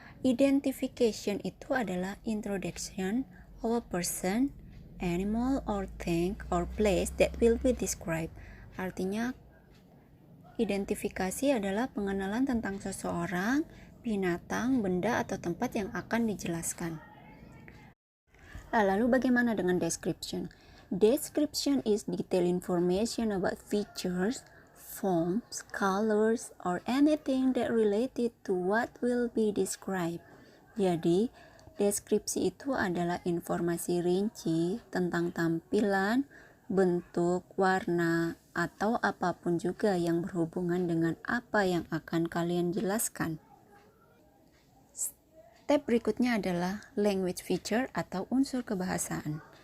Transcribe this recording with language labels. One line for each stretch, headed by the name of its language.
English: Identification itu adalah introduction of a person, animal, or thing, or place that will be described. Artinya,
Indonesian: Identifikasi adalah pengenalan tentang seseorang, binatang, benda, atau tempat yang akan dijelaskan. Lalu bagaimana dengan description?
English: Description is detailed information about features, forms, colors, or anything that related to what will be described.
Indonesian: Jadi, deskripsi itu adalah informasi rinci tentang tampilan, bentuk, warna, atau apapun juga yang berhubungan dengan apa yang akan kalian jelaskan. Step berikutnya adalah language feature atau unsur kebahasaan.